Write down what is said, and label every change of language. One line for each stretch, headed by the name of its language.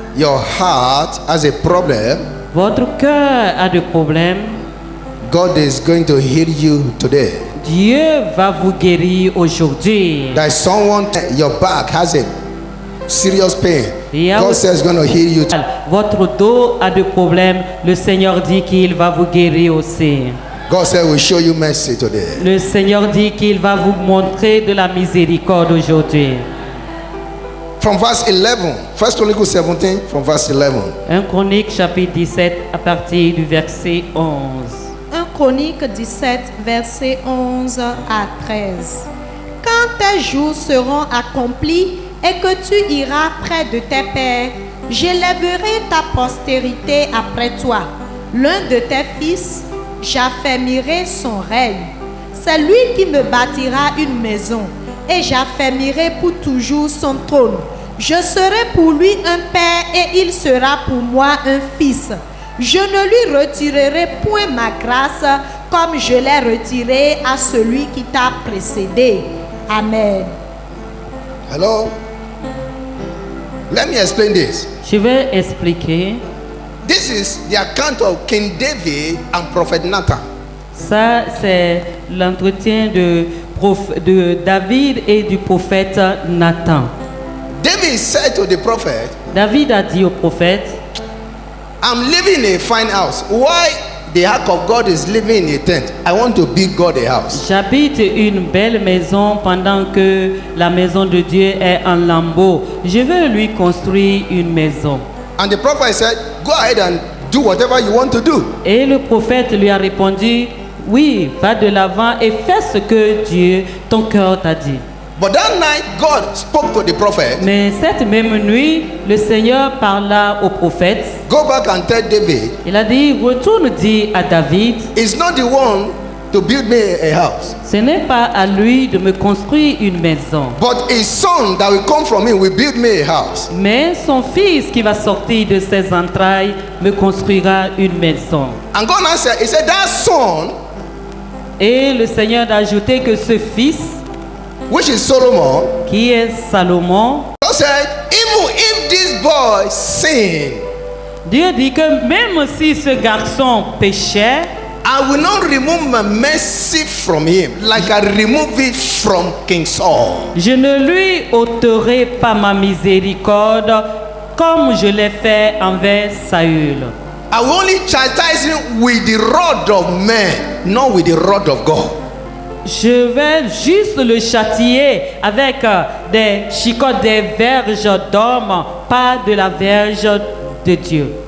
English: your heart has a problem.
French: votre cœur a des problèmes.
English: God is going to heal you today.
French: Dieu va vous guérir aujourd'hui.
English: That someone, your back has a serious pain. Yeah, God says going to heal you.
French: Votre dos a des problèmes. Le Seigneur dit qu'il va vous guérir aussi.
English: God said we'll show you mercy today.
French: Le Seigneur dit qu'il va vous montrer de la miséricorde aujourd'hui.
English: From verse 11, 1 Chronicles 17, from verse 11.
French: 1 Chronique chapitre 17 à partir du verset 11. 1 Chronique 17, verset 11 à 13. Quand tes jours seront accomplis et que tu iras près de tes pères, j'élèverai ta postérité après toi. L'un de tes fils, j'affermirai son règne. C'est lui qui me bâtira une maison et j'affermirai pour toujours son trône. Je serai pour lui un père et il sera pour moi un fils. Je ne lui retirerai point ma grâce comme je l'ai retirée à celui qui t'a précédé. Amen.
English: Hello? Let me explain this.
French: Je vais expliquer.
English: This is the account of King David and Prophet Nathan.
French: Ça, c'est l'entretien de David et du prophète Nathan.
English: David said to the prophet,
French: David a dit au prophète,
English: I'm living in a fine house. Why the ark of God is living in a tent? I want to build God a house.
French: J'habite une belle maison pendant que la maison de Dieu est en lambeaux. Je veux lui construire une maison.
English: And the prophet said, go ahead and do whatever you want to do.
French: Et le prophète lui a répondu, oui, va de l'avant et fais ce que Dieu, ton cœur t'a dit.
English: But that night, God spoke to the prophet.
French: Mais cette même nuit, le Seigneur parla au prophète.
English: Go back and tell David,
French: Il a dit, retourne dire à David,
English: it's not the one to build me a house,
French: ce n'est pas à lui de me construire une maison,
English: but his son that will come from him will build me a house.
French: mais son fils qui va sortir de ses entrailles me construira une maison.
English: And God answered, he said, that son,
French: Et le Seigneur a ajouté que ce fils,
English: which is Solomon,
French: qui est Salomon,
English: God said, even if this boy sin,
French: Dieu dit que même si ce garçon péchait,
English: I will not remove my mercy from him like I remove it from King Saul.
French: je ne lui ôterai pas ma miséricorde comme je l'ai fait envers Saül.
English: I will only chastise him with the rod of men, not with the rod of God.
French: Je vais juste le châtier avec des chicots des verges d'hommes, pas de la verge de Dieu.